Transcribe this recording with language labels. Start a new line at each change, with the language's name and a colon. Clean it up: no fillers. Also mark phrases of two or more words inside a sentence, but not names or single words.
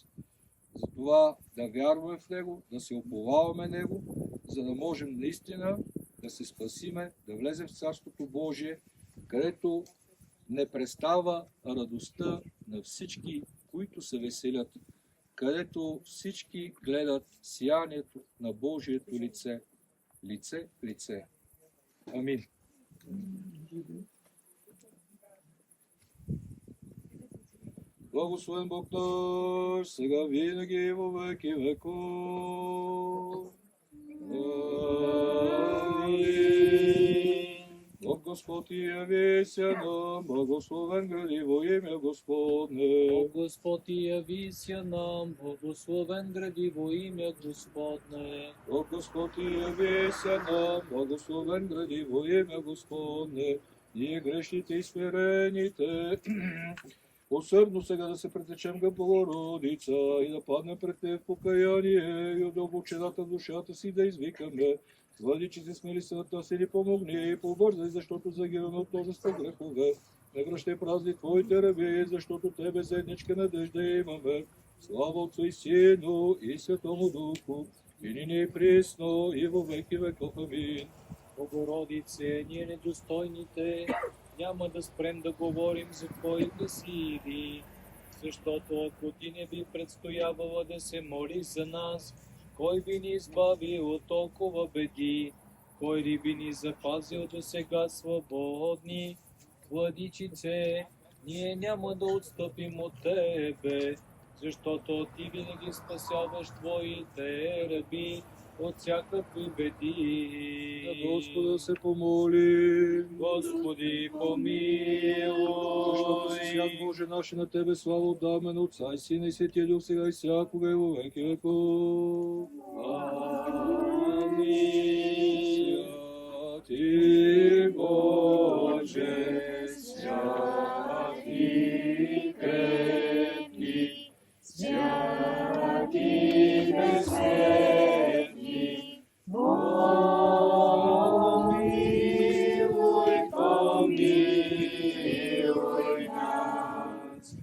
Bulgarian: Затова да вярваме в Него, да се уповаваме Него, за да можем наистина да се спасиме, да влезем в Царството Божие, където не престава радостта на всички, които се веселят, където всички гледат сиянието на Божието лице, лице в лице. Амин. Благословен Бог наш, сега винаги и
Church Slavic: во веки веков.
Bulgarian: Амин.
Church Slavic: Бог Господ и явися нам, благословен гради во имя Господне. Бог Господ и явися нам, благословен гради во имя Господне. Бог Господ и явися нам, благословен гради во имя Господне.
Bulgarian: Ние грешните и смирените, усърдно сега да се претечем към Богородица и да паднем пред Те в покаяние и от дълбочината в душата си да извикаме: Владичице, смили съдта си, ни помогни и побързай, защото загиваме от множество грехове. Не връщай празни Твоите ръби, защото Тебе заедничка надежда имаме.
Church Slavic: Слава Отцу и Сину и Святому Духу, и нине и присно, и во веки веков. Амин.
Bulgarian: Богородице, ние недостойните няма да спрем да говорим за Твоите сили, защото ако Ти не би предстоявала да се молиш за нас, кой би ни избавил от толкова беди? Кой ли би ни запазил до сега свободни? Владичице, ние няма да отстъпим от Тебе, защото Ти винаги спасяваш Твоите раби от всякакви беди. На Господа се помоли. Господи, помилуй. Защото си свят Боже наш, на Тебе слава отдаваме на Отца и Сина и Светия Дух, сега и всякога и
Church Slavic: во веки веков.
Bulgarian: Амин.
Church Slavic: Святи Боже, святи крепки, святи безсмертни, помилуй, помилуй нас.